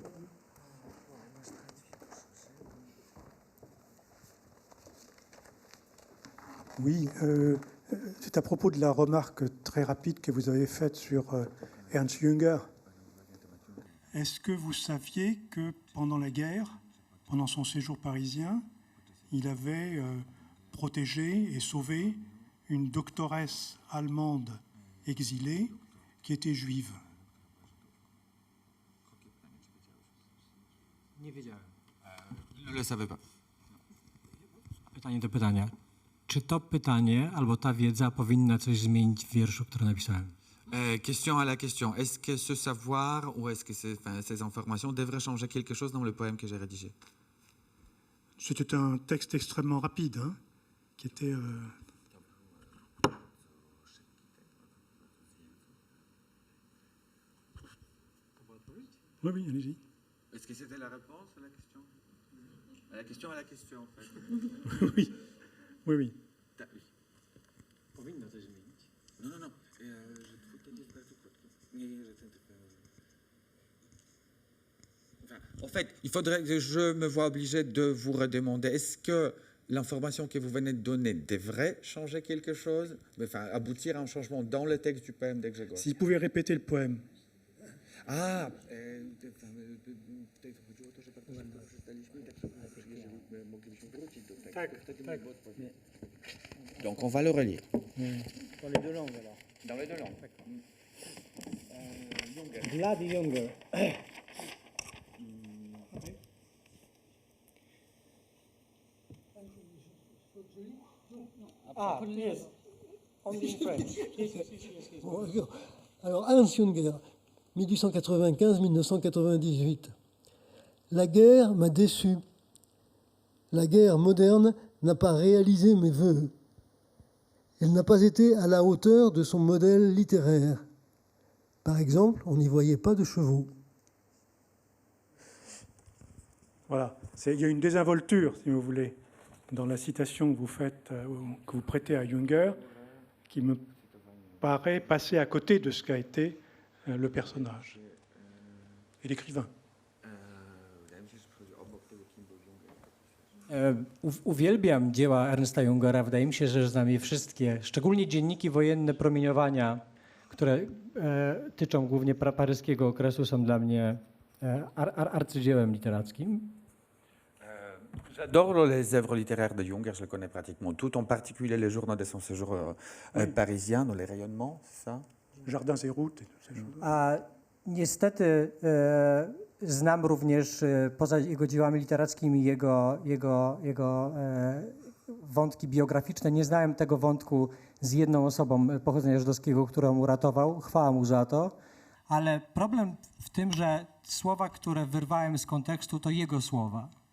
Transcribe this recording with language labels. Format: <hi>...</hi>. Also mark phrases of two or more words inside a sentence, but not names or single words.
<fr>Oui, c'est à propos de la remarque très rapide que vous avez faite sur Ernst Jünger. Est-ce que vous saviez que pendant la guerre, pendant son séjour parisien, il avait protégé et sauvé une doctoresse allemande exilée qui était juive?</fr> <pl>Nie wiedziałem.</pl> <fr>Je ne le savais pas.</fr> <pl>Pytanie do pytania. Czy to pytanie albo ta wiedza powinna coś zmienić w wierszu, który napisałem?</pl> <fr>Question à la question. Est-ce que ce savoir ou est-ce que ces informations devraient changer quelque chose dans le poème que j'ai rédigé? C'était un texte extrêmement rapide, hein, qui était... Oui, oui, allez-y. Est-ce que c'était la réponse à la question? La question à la question, en fait. Oui, oui, oui.</fr> <pl>Powinno coś zmienić.</pl> <fr>Non, non, non. En fait, il faudrait que je me vois obligé de vous redemander, est-ce que l'information que vous venez de donner devrait changer quelque chose, enfin, aboutir à un changement dans le texte du poème de Grzegorz? Si vous pouvez répéter le poème. Ah, donc on va le relire. Dans les deux langues alors. Dans les deux langues. Vlad Jünger.</fr> <en>Ah, yes. Only in French.</en> <fr>Bon, alors, Ernst Jünger, 1895-1998. La guerre m'a déçu. La guerre moderne n'a pas réalisé mes vœux. Elle n'a pas été à la hauteur de son modèle littéraire. Par exemple, on n'y voyait pas de chevaux. Voilà, il y a une désinvolture, si vous voulez, dans la citation que vous faites, que vous prêtez à Jünger, qui me paraît passer à côté de ce qu'a été le personnage et l'écrivain.</fr> <pl>Uwielbiam dzieła Ernsta Jüngera. Wydaje mi się, że znam je wszystkie, szczególnie dzienniki wojenne promieniowania, które tyczą głównie paryskiego okresu, są dla mnie arcydziełem literackim.</pl> <fr>J'adore les œuvres littéraires de Jünger, je les connais pratiquement toutes, en particulier les journaux de son séjour parisien, dans les rayonnements, c'est ça? Jardins et routes et toutes ces choses.</fr> <pl>A niestety znam również poza jego dziełami literackimi jego wątki biograficzne. Nie znałem tego wątku z jedną osobą pochodzenia żydowskiego, którą uratował. Chwała mu za to. Ale problem w tym, że słowa, które wyrwałem z kontekstu, to jego słowa.</pl>